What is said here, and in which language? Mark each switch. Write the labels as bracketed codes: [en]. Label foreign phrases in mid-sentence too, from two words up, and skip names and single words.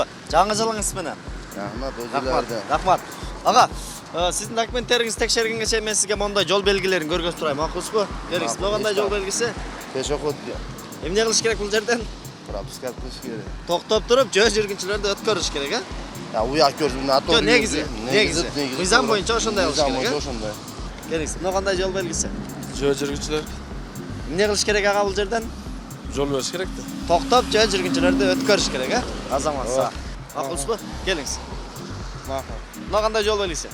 [ky] Жаңы жылыңыз менен. Рахмат. Ага, сиздин документтериңиз текшергенге чейин мен сизге мондай жол белгилерин көргөзүп турайм, макулсузбу? Келиңиз. Бул кандай жол белгиси? Пешоход. Эмне кылыш керек бул жерден? Пропуска кылыш керек. Токтоп туруп, жөө жүргүнчүлөрдү өткөрүш керек, Ya uyak görüntü atı. Жо, негизи. Мыйзам боюнча ошондой кылыш керек. Мыйзам ошондой. Келиңиз. Мына кандай жол белгиси? Жөө жүргүнчүлөр Эмне кылыш керек ага бул жерден? жол бериш керек да. Токтоп, жөө жүргүнчүлөрдү өткөрүш керек, Азаматса. Макулсузбу? Келиңиз. Мына кандай жол белгиси?